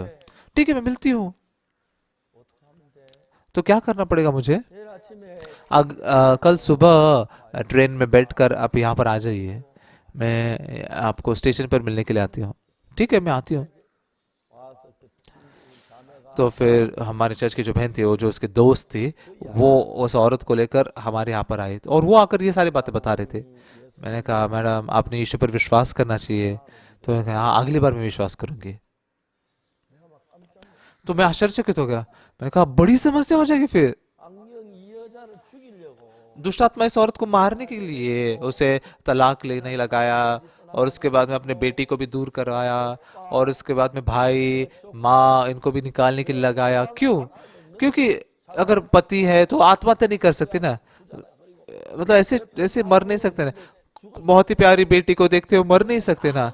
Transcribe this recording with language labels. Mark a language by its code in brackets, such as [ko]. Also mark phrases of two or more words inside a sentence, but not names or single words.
[hi] ठीक है, मैं मिलती हूँ। [ko] 어떻게 하면 돼? [hi] तो क्या करना पड़ेगा मुझे? [ko] 내일 아침에 [hi] कल सुबह ट्रेन में बैठकर आप यहाँ पर आ जाइए, मैं आपको स्टेशन पर मिलने के लिए आती हूँ। ठीक है, मैं आती हूँ। [ko] 와서 그 친구 자매가 [hi] तो फिर हमारे चर्च की जो बहन थी, वो जो उसके दोस्त थी, वो उस औरत को लेकर हमारे यहाँ पर आई और वो आकर ये सारी बातें बता रहे थे। मैंने कहा, मैडम आपने यीशु पर विश्वास करना चाहिए। तो मैंने कहा, हाँ, अगली बार मैं विश्वास करूंगी। तो मैं आश्चर्यचकित हो गया। मैंने कहा बड़ी समस्या हो जाएगी फिर। [ko] 악령이 이 여자를 죽이려고 [hi] दुष्ट आत्मा इस औरत को मारने के लिए उसे तलाक लेने लगाया, और उसके बाद में अपने बेटी को भी दूर करवाया, और उसके बाद में भाई माँ इनको भी निकालने के लिए लगाया। क्यों? क्योंकि अगर पति है तो आत्महत्या नहीं कर सकती ना, मतलब ऐसे ऐसे मर नहीं सकते ना, बहुत ही प्यारी बेटी को देखते हो मर नहीं सकते ना।